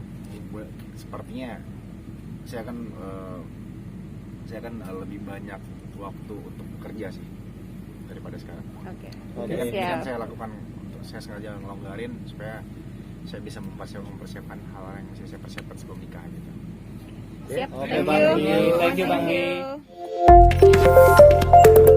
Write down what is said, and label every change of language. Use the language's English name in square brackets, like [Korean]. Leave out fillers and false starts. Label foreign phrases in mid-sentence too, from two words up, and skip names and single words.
[Indonesian] Sepertinya saya akan lebih banyak waktu untuk bekerja sih daripada sekarang. Oke. Jadi Siap. kan saya lakukan, saya sengaja ngelonggarin supaya saya bisa mempersiapkan hal-hal yang mesti saya persiapkan sebelum nikah gitu. Siap. Oke, [English] Thank Bang you. Bi. Thank you, Bang Bi. Thank you.